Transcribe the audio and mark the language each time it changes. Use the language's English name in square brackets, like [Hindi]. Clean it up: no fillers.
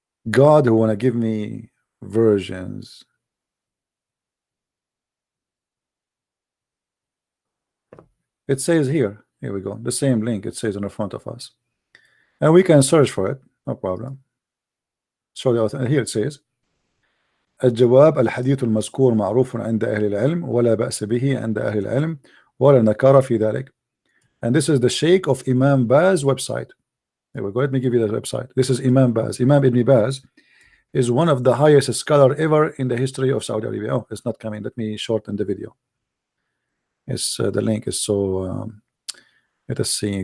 [English] God who want to give me versions. It says here we go, the same link, it says in the front of us, and we can search for it, no problem. So here it says [Arabic] الجواب الحديث المذكور معروف عند أهل العلم ولا بأس به عند أهل العلم ولا نكارة في ذلك. [English] And this is the Sheikh of Imam Baz website. Here we go. Let me give you the website. This is Imam Baz. Imam Ibn Baz is one of the highest scholar ever in the history of Saudi Arabia. Oh, it's not coming. Let me shorten the video. It's the link is so let us see.